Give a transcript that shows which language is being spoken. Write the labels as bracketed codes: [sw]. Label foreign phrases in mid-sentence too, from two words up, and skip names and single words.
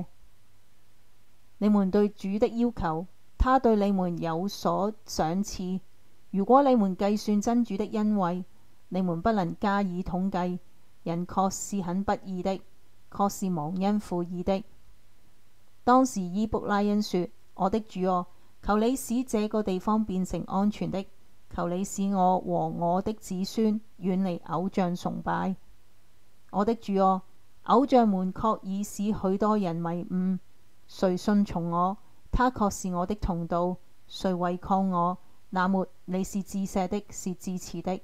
[zh] 你們對主的要求，他對你們有所賞賜。如果你們計算真主的恩惠，你們不能加以統計。人確是很不義的，確是忘恩負義的。當時伊卜拉欣說：我的主啊，求你使這個地方變成安全的，求你使我和我的子孫遠離偶像崇拜。我的主啊，偶像們確已使許多人迷誤，誰信從我，他確是我的同道；誰違抗我，那末你是至赦的，是至慈的。